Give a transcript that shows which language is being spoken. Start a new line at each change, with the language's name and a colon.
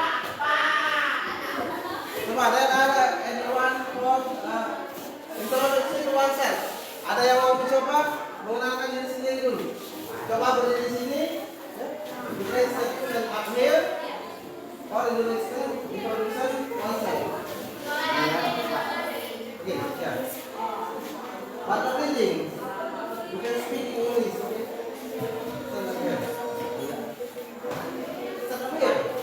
Indonesian: Coba ada
English: anyone want introduction to oneself?
Indonesian: Ada yang mau mencoba mengenalkan diri sendiri dulu? Coba berdiri di sini.
English: You can stand up here. Or introduction oneself. Okay, yeah. But the thing, you can speak English, okay? Stand up here. Stand up here.